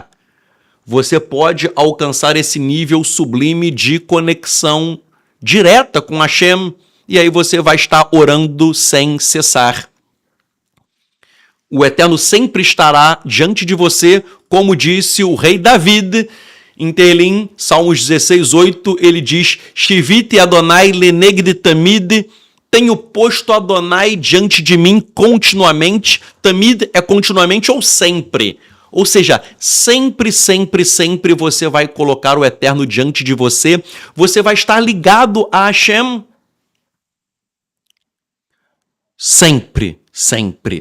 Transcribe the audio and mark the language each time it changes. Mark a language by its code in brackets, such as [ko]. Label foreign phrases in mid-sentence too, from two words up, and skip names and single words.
[pt] Você pode alcançar esse nível sublime de conexão direta com Hashem, e aí você vai estar orando sem cessar. O Eterno sempre estará diante de você, como disse o rei David, em Teilim, Salmos 16:8, ele diz: [he] שויתי יהוה לנגדי תמיד, [pt] tenho posto Adonai diante de mim continuamente. Tamid é continuamente ou sempre. Ou seja, sempre, sempre, sempre você vai colocar o Eterno diante de você. Você vai estar ligado a Hashem. Sempre, sempre.